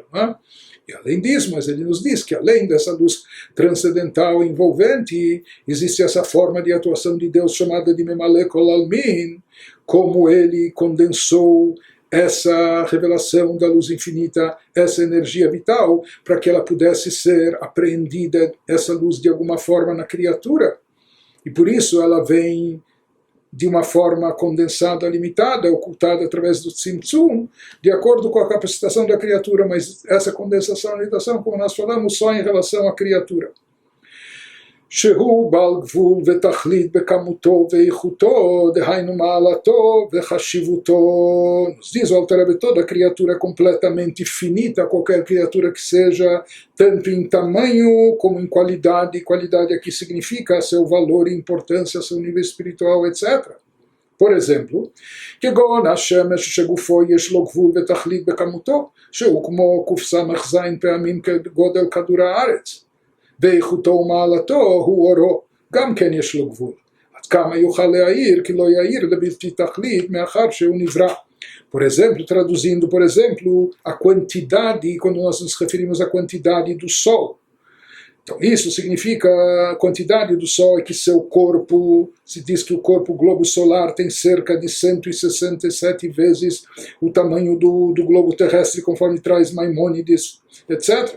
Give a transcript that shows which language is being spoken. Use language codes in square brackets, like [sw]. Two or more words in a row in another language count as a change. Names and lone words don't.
[pt] E além disso, mas Ele nos diz que além dessa luz transcendental envolvente, existe essa forma de atuação de Deus chamada de [arc] ממלא כל עלמין, [pt] como Ele condensou essa revelação da luz infinita, essa energia vital, para que ela pudesse ser apreendida, essa luz de alguma forma na criatura. E por isso ela vem de uma forma condensada, limitada, ocultada através do tzimtzum, de acordo com a capacitação da criatura, mas essa condensação e limitação, como nós falamos, só em relação à criatura. [he] שהוא בעל גבול ותכלית בכמותו ואיכותו, דהיינו מעלתו וחשיבותו. [pt] Nos diz o Alter Rebbe, toda criatura é completamente finita, qualquer criatura que seja, tanto em tamanho como em qualidade. Qualidade aqui significa seu valor e importância, seu nível espiritual, etc. por exemplo, [he] כגון השמש שגופו יש לו גבול ותכלית בכמותו, שהוא כמו קס"ז פעמים כגודל כדור הארץ. ואיכותו ומעלתו הוא אורו, גם כן יש לו גבול. עד כמה יוכל להעיר, כי לא יעיר לבלתי תכלית, מאחר שהוא נברא. [pt] Por exemplo, traduzindo, por exemplo, a quantidade, quando nós nos referimos à quantidade do Sol. Então, isso significa a quantidade do Sol é que seu corpo, se diz que o corpo globo solar tem cerca de 167 vezes o tamanho do globo terrestre, conforme traz Maimônides, etc.